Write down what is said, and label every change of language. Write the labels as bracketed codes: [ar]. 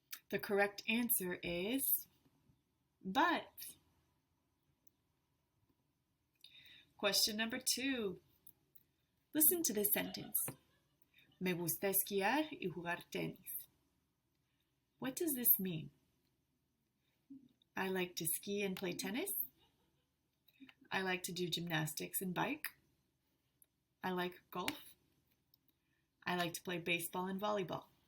[en] The correct answer is but. Question number 2. Listen to this sentence. [es] Me gusta esquiar y jugar tenis. [en] What does this mean? I like to ski and play tennis. I like to do gymnastics and bike. I like golf. I like to play baseball and volleyball.